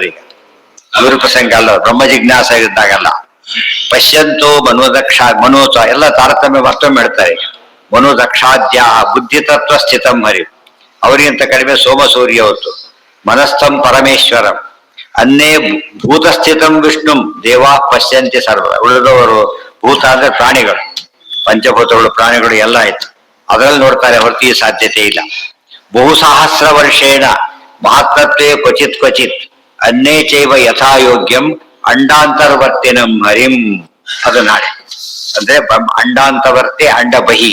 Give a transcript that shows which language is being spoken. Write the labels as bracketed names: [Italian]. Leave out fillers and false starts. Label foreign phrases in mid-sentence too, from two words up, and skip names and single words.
[Kannada] ಈಗ ಇವ್ರ ಪ್ರಸಂಗ ಅಲ್ಲ, ಬ್ರಹ್ಮ ಜಿಜ್ಞಾಸ ಇದ್ದಾಗಲ್ಲ. [Sanskrit] ಪಶ್ಯಂತೋ ಮನೋದಕ್ಷ ಮನೋಚ [Kannada] ಎಲ್ಲ ತಾರತಮ್ಯ ಮತ್ತೊಮ್ಮೆ ಹೇಳ್ತಾರೆ. [Sanskrit] ಈಗ ಮನೋದಕ್ಷಾದ್ಯ ಬುದ್ಧಿತತ್ವ ಸ್ಥಿತಂ ಹರಿ. [Kannada] ಅವರಿಗಿಂತ ಕಡಿಮೆ ಸೋಮ ಸೂರ್ಯ ಹೊತ್ತು. [Sanskrit] ಮನಸ್ಥಂ ಪರಮೇಶ್ವರಂ ಅನ್ನೇ ಭೂತಸ್ಥಿತಂ ವಿಷ್ಣುಂ ದೇವಾ ಪಶ್ಯಂತಿ ಸರ್ವ. [Kannada] ಉಳಿದವರು ಭೂತ ಅಂದ್ರೆ ಪ್ರಾಣಿಗಳು, ಪಂಚಭೂತಗಳು, ಪ್ರಾಣಿಗಳು ಎಲ್ಲ ಆಯ್ತು. ಅದರಲ್ಲಿ ನೋಡ್ತಾರೆ, ಹೊರತು ಈ ಸಾಧ್ಯತೆ ಇಲ್ಲ. [Sanskrit] ಬಹುಸಹಸ್ರ ವರ್ಷೇಣ ಮಹಾತ್ಮತ್ವೇ ಕ್ವಚಿತ್ ಕ್ವಚಿತ್ ಅನ್ನೇ ಚೈವ ಯಥಾಯೋಗ್ಯಂ ಅಂಡಾಂತರ್ವರ್ತಿನಂ ಹರಿಂ. [Kannada] ಅದು ನಾಳೆ ಅಂದ್ರೆ [Sanskrit] ಅಂಡಾಂತವರ್ತಿ ಅಂಡ ಬಹಿ.